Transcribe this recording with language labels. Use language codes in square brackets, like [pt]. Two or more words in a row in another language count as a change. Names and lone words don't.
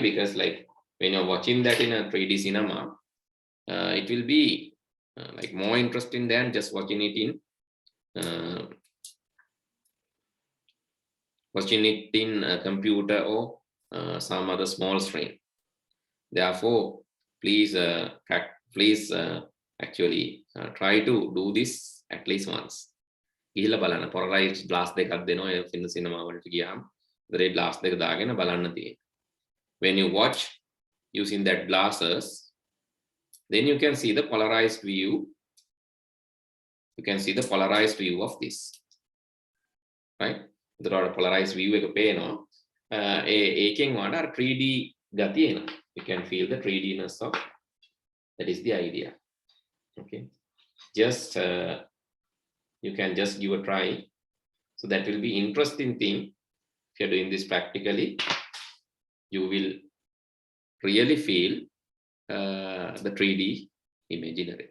[en] Because like when you're watching that in a 3D cinema, it will be like more interesting than just watching it in a computer or some other small screen. Therefore, please actually try to do this at least once. [si] ගිහිල්ලා බලන්න [en] polarized glass [si] දෙකක් දෙනවා ඒ ෆිල්ම් සිනමා වලට ගියාම ඒ glass දෙක දාගෙන බලන්න තියෙනවා. [en] When you watch using that glasses, then you can see the polarized view. You can see the polarized view of this, right? The polarized view [si] එක පේනවා. ඒකෙන් වඩා 3D ගතිය එනවා. [en] You can feel the 3Dness of that is the idea. Okay, just you can just give a try. So that will be interesting thing. If you're doing this practically, you will really feel the 3D imaginary.